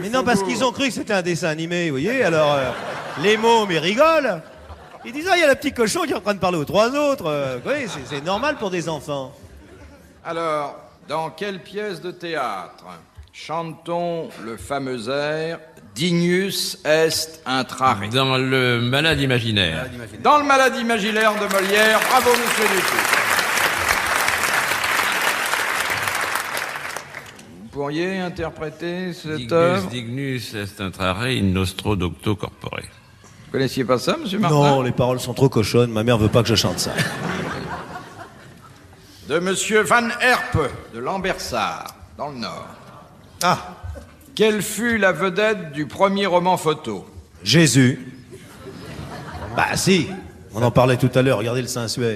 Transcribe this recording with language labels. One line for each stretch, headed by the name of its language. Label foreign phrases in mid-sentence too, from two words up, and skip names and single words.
French: Mais non, parce qu'ils ont cru que c'était un dessin animé, vous voyez, alors les mômes, ils rigolent. Ils disent, ah, il y a le petit cochon qui est en train de parler aux 3 autres. Oui, c'est normal pour des enfants. Alors, dans quelle pièce de théâtre chante-t-on le fameux air
Latin: Dignus est intrare?
French: Dans le malade imaginaire. Dans le Malade imaginaire de Molière. Bravo, monsieur Dutour. Vous pourriez interpréter cette œuvre?
Latin: Dignus est intrare in nostro docto corpore.
French: Vous connaissiez pas ça, monsieur Martin? Non, les paroles sont trop cochonnes. Ma mère veut pas que je chante ça. De monsieur Van Herpe, de Lambersart, dans le Nord. Ah, Quelle fut la vedette du premier roman photo? Jésus. Bah si, on en parlait tout à l'heure. Regardez le Saint-Suaire.